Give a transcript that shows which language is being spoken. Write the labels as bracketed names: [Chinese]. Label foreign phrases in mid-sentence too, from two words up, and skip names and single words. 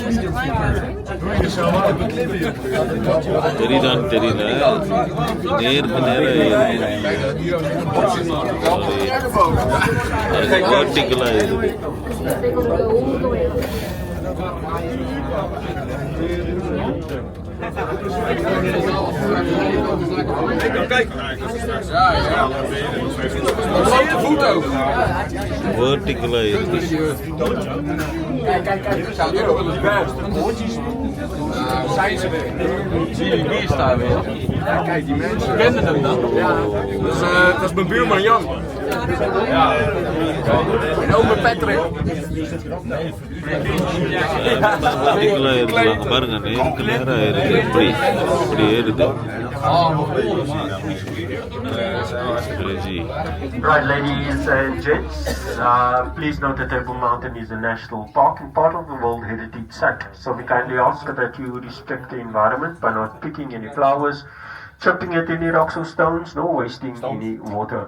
[Tamil] தெரியுதான்னு தெரியல, நேருக்கு நேரம் வேர்ட்டிக்கலா ஏறுது. [English] Vertical is [Dutch] zijn ze weer. Zie je die staan weer? Ja, kijk, die mensen kennen hem dan. Ja, dat is mijn buurman Jan. Ja. En ook mijn Patrick. [Tamil] பாருங்க, நேருக்கு நேரம் ஏறுது. இப்படி ஏறுது. [English] Right, ladies and gents, please note that Table Mountain is a national park and part of the World Heritage Site. So we kindly ask that you respect the environment by not picking any flowers, chipping at any rocks or stones, nor wasting any water.